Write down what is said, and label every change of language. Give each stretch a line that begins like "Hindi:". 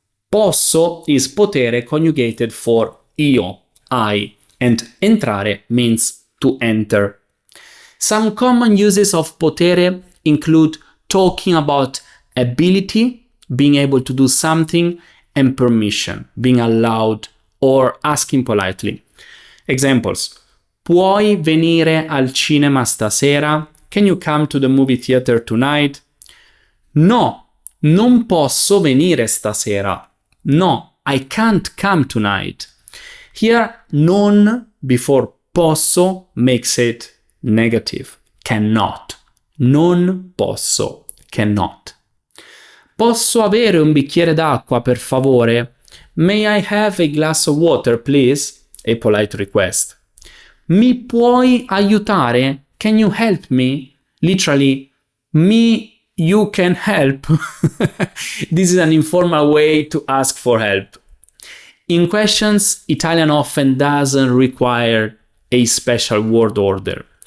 English: Posso is potere conjugated for io, I, and entrare means to enter. Some common uses of potere include talking about ability, being able to do something, and permission, being allowed or asking politely. Examples.
Italian: Puoi venire al cinema stasera?
English: Can you come to the movie theater tonight?
Italian: No, non posso venire stasera.
English: No, I can't come tonight. Here, non before posso makes it negative. Cannot.
Italian: Non posso. Cannot. Posso avere un bicchiere d'acqua, per favore?
English: May I have a glass of water, please? A polite request.
Italian: Mi puoi aiutare?
English: Can you help me? Literally, you can help. This is an informal way to ask for help. In questions, Italian often doesn't require a special word order.